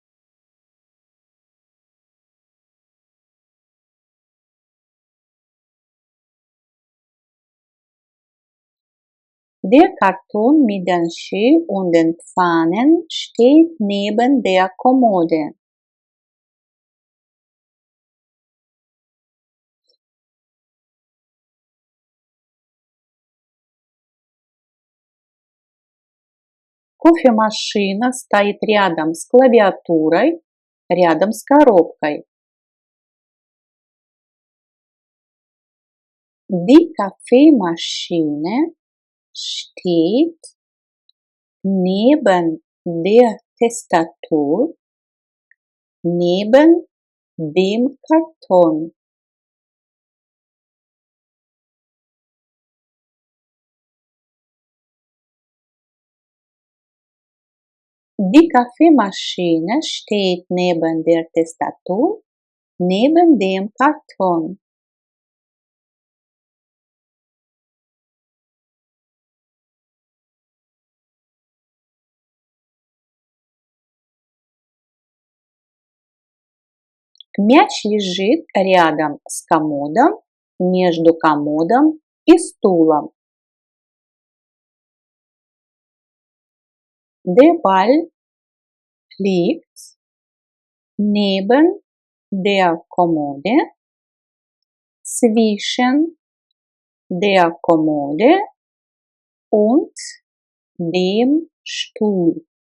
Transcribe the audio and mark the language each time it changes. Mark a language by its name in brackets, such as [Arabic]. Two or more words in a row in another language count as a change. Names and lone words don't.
[German] Der Karton mit den Ski und den Pfannen steht neben der Kommode. [Russian] Кофемашина стоит рядом с клавиатурой, рядом с коробкой. [German] Die Kaffeemaschine steht neben der Tastatur, neben dem Karton. Die Kaffeemaschine steht neben der Tastatur, neben dem Karton. [Russian] Мяч лежит рядом с комодом, между комодом и стулом. [German] Der Ball liegt neben der Kommode, zwischen der Kommode und dem Stuhl.